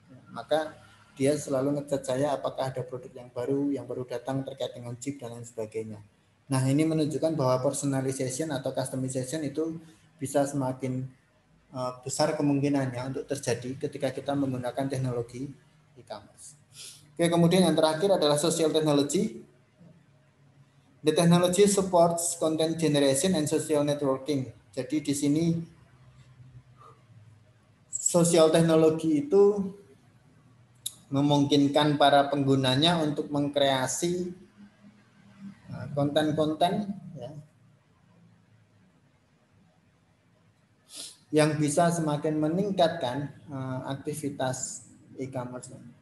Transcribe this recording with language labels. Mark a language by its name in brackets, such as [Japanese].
[Indonesian] Maka dia selalu ngechat saya apakah ada produk yang baru datang terkait dengan Jeep dan lain sebagainya. Nah, ini menunjukkan bahwa personalization atau customization itu bisa semakin besar kemungkinannya untuk terjadi ketika kita menggunakan teknologi e-commerce. Oke, kemudian yang terakhir adalah social technology. [English] The technology supports content generation and social networking. [Indonesian] Jadi di sini sosial teknologi itu memungkinkan para penggunanya untuk mengkreasi konten-konten ya, yang bisa semakin meningkatkan aktivitas e-commerce.